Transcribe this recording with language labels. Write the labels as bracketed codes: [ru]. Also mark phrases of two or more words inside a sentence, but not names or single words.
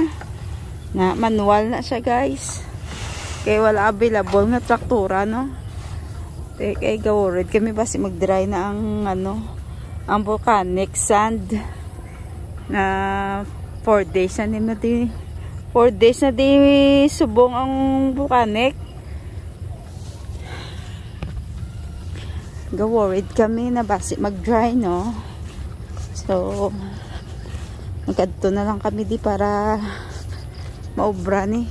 [hil] Na, manual na siya, guys. Kaya wala available na traktura, no? Kaya gaworid kami basi mag-dry na ang, ano, ang [en] volcanic sand. [hil] Na 4 days na din 4 days na di subong ang volcanic. Ga-worried kami na basi mag-dry, no? So magkadto na lang kami di para maubra ni.